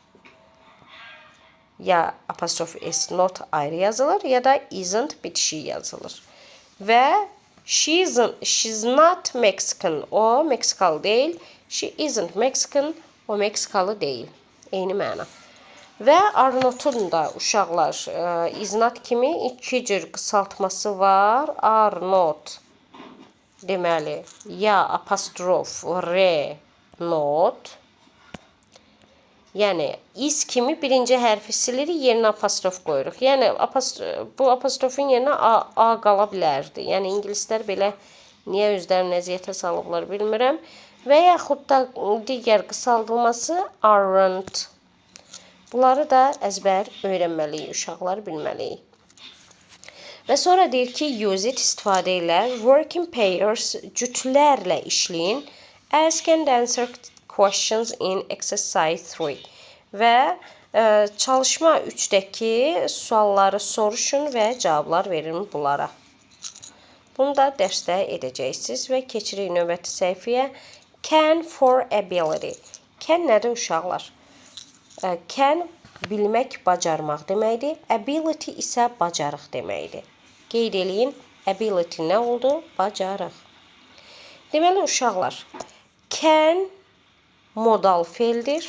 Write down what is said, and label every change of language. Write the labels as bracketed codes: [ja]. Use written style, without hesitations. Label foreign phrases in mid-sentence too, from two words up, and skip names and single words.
[az] Ya apostrof s not ayrı yazılır ya da isn't bitişik yazılır. [en] Və she's not Mexican. [tr] O Meksikalı değil. [en] She isn't Mexican. [tr] O Meksikalı değil. [az] Eyni məna. Və [en] are not'un [az] da uşaqlar [en] is not [az] kimi iki cür qısaltması var. [en] Are not [az] deməli ya apostrof [en] r not. [az] Yəni is kimi birinci hərfi silirik, yerinə apostrof qoyuruq. Yəni bu apostrofun yerinə a qala bilərdi. Yəni ingilislər belə niyə özlərini əziyyətə salıblar bilmirəm. Və yaxud da digər qısaldılması aren't. Bunları da əzbər öyrənməliyik, uşaqlar bilməliyik. Və sonra deyir ki, [en] use it [az] istifadə ilə [en] working pairs [az] cütlərlə işləyin. [en] Ask and answer questions in exercise 3. [az] Və çalışma 3-dəki sualları soruşun və cavablar verin bunlara. Bunu da dərsdə edəcəksiniz və keçirik növbəti səhifəyə. [en] Can for ability. Can [az] nədir uşaqlar? Can bilmək, bacarmaq deməkdir. Ability isə bacarıq deməkdir. Qeyd eləyin, ability nə oldu? Bacarıq. Deməli uşaqlar, can modal fe'ldir.